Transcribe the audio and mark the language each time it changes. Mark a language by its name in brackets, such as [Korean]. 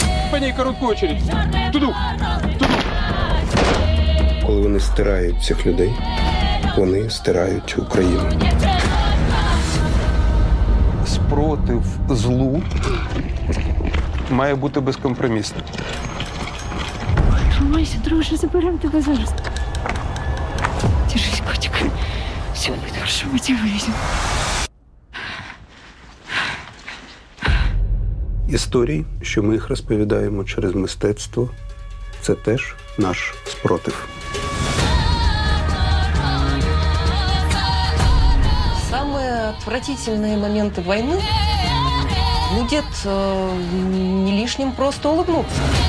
[Ukrainian] По ній коротку очередь. Туду! Туду! Коли вони стирають цих людей, вони стирають Україну. Спротив злу має бути безкомпромісним. Тримайся, друже, заберемо тебе зараз. [Russian] Держись, котик. Все будет хорошо, мы тебя вывезем. [Ukrainian] Історії, що ми їх розповідаємо через мистецтво, це теж наш спротив. [Russian] Самые отвратительные моменты войны будет не лишним просто улыбнуться.